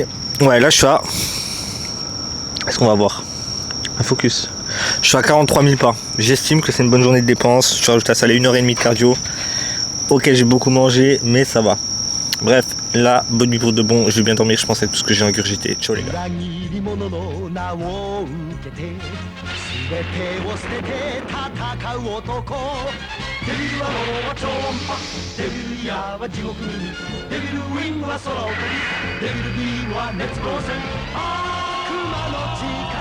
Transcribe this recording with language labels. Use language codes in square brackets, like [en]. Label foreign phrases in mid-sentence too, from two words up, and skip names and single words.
[fr] Ouais là je suis à... Est-ce qu'on va voir? Un focus. Je suis à 43 000 pas. J'estime que c'est une bonne journée de dépenses. Je rajoute à ça les 1h30 de cardio. Ok j'ai beaucoup mangé mais ça va. Bref là bonne nuit pour de bon. Je vais bien dormir je pense avec tout ce que j'ai ingurgité. Ciao les gars. [ja] 全てを捨てて戦う男デビルはローは超音波デビルイヤーは地獄にデビルウィングは空を飛びデビルビームは熱光線悪魔の血